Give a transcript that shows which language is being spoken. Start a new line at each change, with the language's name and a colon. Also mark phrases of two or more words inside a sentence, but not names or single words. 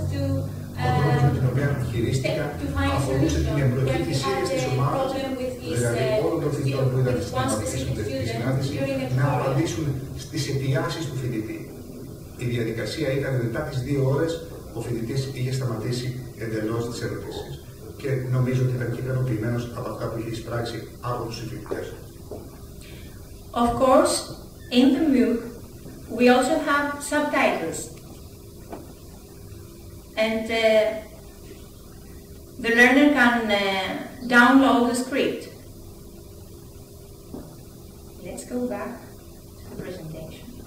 Greek: Ο τρόπος με την οποία χειρίστηκα αφορούσε την εμπλοκή της ίδιας της ομάδας, δηλαδή όλων των φοιτητών που ήταν στην συνάντηση, να απαντήσουν στις αιτιάσεις του φοιτητή. Η διαδικασία ήταν μετά τις 2 ώρες, ο φοιτητής είχε σταματήσει εντελώς τις ερωτήσεις. Και νομίζω ότι ήταν και ικανοποιημένος από αυτά που είχε εισπράξει από τους συμφοιτητές.
English: Of course, in the MOOC, we also have subtitles. And the learner can download the script. Let's go back to the presentation.